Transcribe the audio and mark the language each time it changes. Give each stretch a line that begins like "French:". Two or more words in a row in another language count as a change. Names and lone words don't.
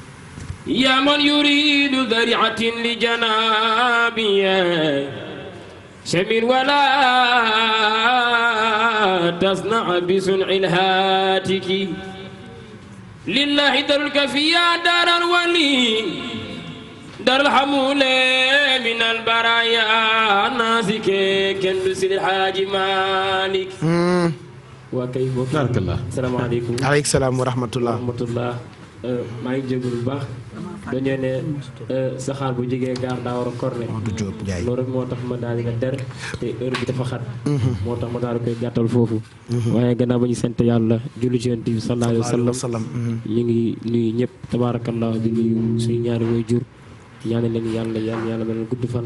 Arabic: يا من يريد ذريعة لجنابي شمر ولا تصنع بصنع الهاتك لله درك فيا دار الولي دار الحمول من البرايا ناسك كندس الحاج مالك وكيف بارك الله السلام عليكم عليكم السلام ورحمة الله
Wolof: maa ngi jégalu bu baax dañoo ne saxaar bu jegee gaar daa war a corne loolu rek moo tax ma daal di nga der te heure bi dafa xat moo tax ma daal di koy gàttal foofu waaye gannaaw ba ñu sant yàlla julli ci Yonent bi
Arabic: صلى الله عليه وسلم
Wolof: ñu ngi nuyu ñëpp tabaarakallah di nuyu suñu ñaari way jur ñaanal leen yàlla mel gudd fan